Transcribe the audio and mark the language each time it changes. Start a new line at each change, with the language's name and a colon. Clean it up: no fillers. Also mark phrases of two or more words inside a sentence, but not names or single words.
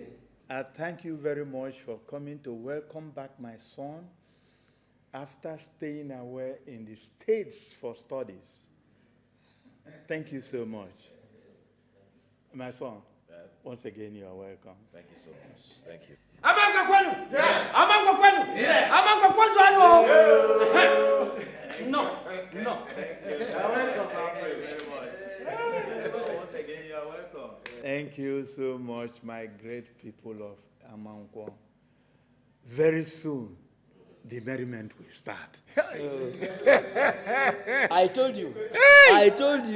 English: I thank you very much for coming to welcome back my son after staying away in the States for studies. Thank you so much. My son, Dad, once again, you are welcome. thank you so much. Thank you.
Igbo: Amanka kwenu? Yeah. Amanka kwenu? Yeah. Amanka kwenu?
English: No. No. You're welcome, my friend, very much. Once again, you are welcome. Thank you so much, my great people of Amankwo. Very soon, the merriment will start. I told you. I told you.